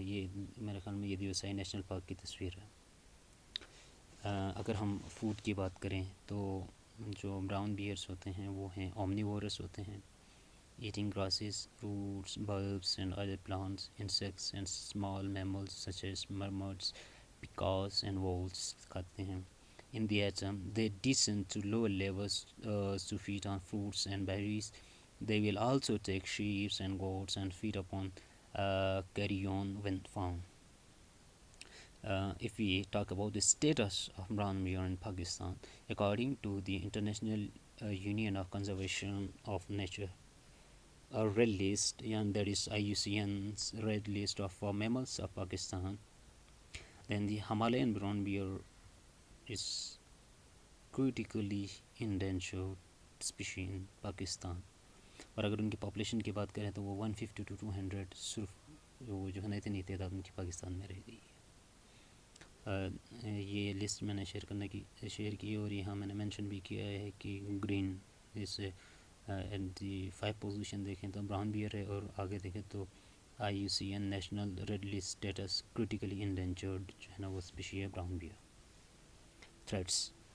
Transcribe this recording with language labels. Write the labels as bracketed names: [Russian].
[Urdu] یہ میرے خیال میں یہ دیوسائی نیشنل پارک کی تصویر ہے. اگر ہم فوڈ کی بات کریں تو جو براؤن بیئرس ہوتے ہیں وہ ہیں اومنیورس ہوتے ہیں، [English] eating grasses, roots, bulbs and other plants, insects and small mammals such as marmots, peacocks and voles [Urdu] کھاتے ہیں. [English] In the autumn, they descend to lower levels to feed on fruits and berries. They will also take sheep and goats and feed upon carrion when found. If we talk about the status of brown bear in Pakistan, according to the International Union of Conservation of Nature, a red list, and that is IUCN's red list of mammals of Pakistan, then the Himalayan brown bear is critically endangered species in Pakistan. [Urdu] اور اگر ان کی population کی بات کریں تو وہ 150 to 200 صرف وہ جو ہے نا اتنی تعداد ان کی پاکستان میں رہ گئی ہے. یہ لسٹ میں نے شیئر کی اور یہاں میں نے مینشن بھی کیا ہے کہ green اس at the 5 position دیکھیں تو براؤن بیئر ہے، اور آگے دیکھیں تو IUCN national red list status critically endangered جو ہے نا وہ اسپیشی ہے براؤن بیئر. تھریٹس.